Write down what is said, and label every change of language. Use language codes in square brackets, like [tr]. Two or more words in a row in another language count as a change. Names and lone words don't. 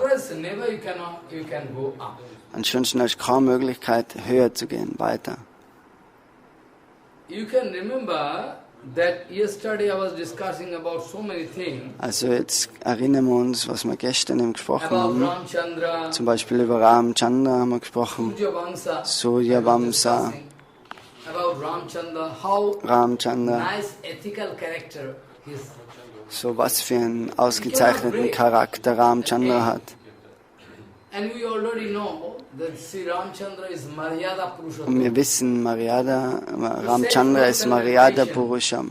[de] Ansonsten hast du keine Möglichkeit, höher zu gehen, weiter. Also jetzt erinnern wir uns, was wir gestern eben gesprochen haben. Zum Beispiel über Ramachandra haben wir gesprochen. Surya Vamsa. Ramachandra. So was für einen ausgezeichneten Charakter Ramachandra hat. Und wir wissen, Ramachandra ist [sa] Maryada Purusham.